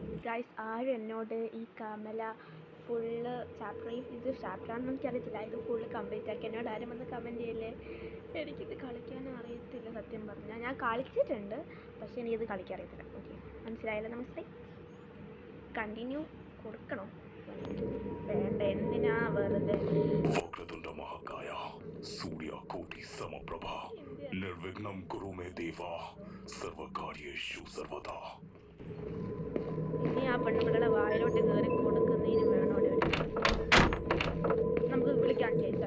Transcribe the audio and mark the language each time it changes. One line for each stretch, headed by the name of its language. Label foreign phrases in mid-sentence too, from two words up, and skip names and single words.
Malayalam: ഗൈസ് ആരും എന്നോട് ഈ കമല
English: full chapter
Malayalam: ഇത് ചാപ്റ്ററാണെന്ന് എനിക്കറിയത്തില്ല, ഇത്
English: full complete
Malayalam: ആക്കി എന്നോട് ആരും വന്ന് കമൻറ്റ് ചെയ്യല്ലേ. എനിക്കിത് കളിക്കാനും അറിയത്തില്ല സത്യം പറഞ്ഞാൽ. ഞാൻ കളിച്ചിട്ടുണ്ട്, പക്ഷേ എനിക്കിത് കളിക്കാൻ അറിയത്തില്ല. ഓക്കെ, മനസ്സിലായല്ലോ? മനസ്സിലായി. കണ്ടിന്യൂ കൊടുക്കണം. വേണ്ട, എന്തിനാ വെറുതെ.
Sanskrit: वक्रतुंड महाकाय सूर्यकोटि समप्रभा निर्विघ्नं कुरु मे देवा सर्वकार्येषु सर्वदा.
Malayalam: ഇനി ആ പെൺപിള്ളയുടെ വായിലോട്ട് കയറി കൊടുക്കുന്നതിന് വേണോടെ ഒരു നമുക്ക് വിളിക്കാം ചേച്ചി.